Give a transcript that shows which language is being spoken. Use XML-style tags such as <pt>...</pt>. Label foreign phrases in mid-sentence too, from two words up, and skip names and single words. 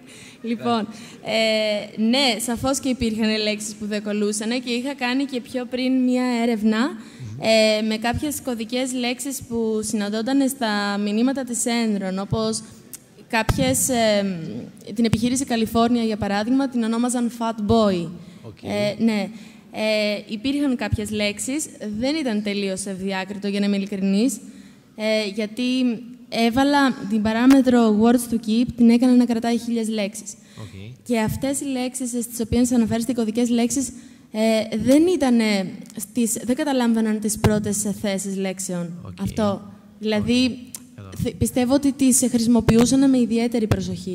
<el>Λοιπόν, ναι, σαφώς και υπήρχαν λέξεις που δεν κολλούσαν και είχα κάνει και πιο πριν μία έρευνα με κάποιες κωδικές λέξεις που συναντώνταν στα μηνύματα της Enron, όπως κάποιες, την επιχείρηση Καλιφόρνια, για παράδειγμα, την ονόμαζαν Fat Boy.</el> <en>Okay.</en> <el>Ναι. Υπήρχαν κάποιες λέξεις, δεν ήταν τελείως ευδιάκριτο, για να είμαι ειλικρινής, γιατί έβαλα την παράμετρο</el> <en>words to keep,</en> <el>την έκανα να κρατάει 1000 λέξεις.</el> <en>Okay.</en> <el>Και αυτές οι λέξεις στις οποίες αναφέρεστε, οι κωδικές λέξεις, δεν καταλάμβαναν τις πρώτες θέσεις λέξεων.</el> <en>Okay.</en> <el>Αυτό. Δηλαδή, πιστεύω ότι τις χρησιμοποιούσαν με ιδιαίτερη προσοχή.</el>